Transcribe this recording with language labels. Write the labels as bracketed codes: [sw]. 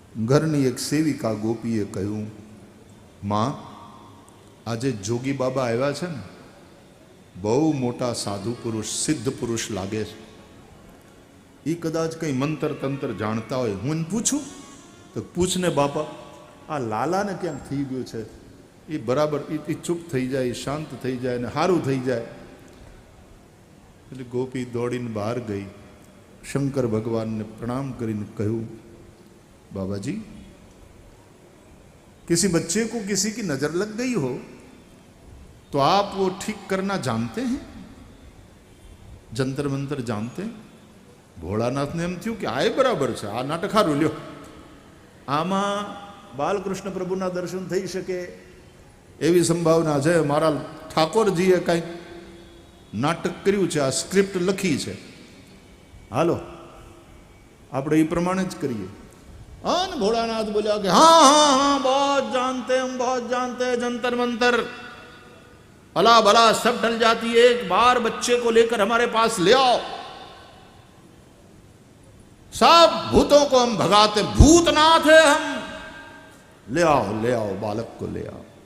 [gu] ઘરની એક સેવિકા ગોપીએ કહ્યું, માં આજે જોગી બાબા આવ્યા છે ને, બહુ મોટા સાધુ પુરુષ, સિદ્ધ પુરુષ લાગે છે, એ કદાચ કંઈ મંતર તંત્ર જાણતા હોય. હું એને પૂછું તો પૂછને બાપા, આ લાલાને ક્યાંક થઈ ગયું છે, એ બરાબર એ ચૂપ થઈ જાય, શાંત થઈ જાય ને સારું થઈ જાય. એટલે ગોપી દોડીને બહાર ગઈ, શંકર ભગવાનને પ્રણામ કરીને કહ્યું, [hi] बाबा जी किसी बच्चे को किसी की नजर लग गई हो तो आप वो ठीक करना जानते हैं, जंतर मंतर जानते हैं? [gu] भोलानाथ ने एम थયું કે આ બરાબર છે, આ નાટક હારું લ્યો, આમાં બાલકૃષ્ણ પ્રભુના દર્શન થઈ શકે એવી સંભાવના છે. મારા ઠાકોરજીએ કંઈક નાટક કર્યું છે, આ સ્ક્રિપ્ટ લખી છે, હાલો આપણે એ પ્રમાણે જ કરીએ. [hi] अन भोलानाथ बोला कि हाँ हाँ हाँ बहुत जानते हम, बहुत जानते हैं, जंतर मंतर अला भला सब डल जाती है, एक बार बच्चे को लेकर हमारे पास ले आओ, सब भूतों को हम भगाते, भूतनाथ है हम, ले आओ बालक को ले आओ.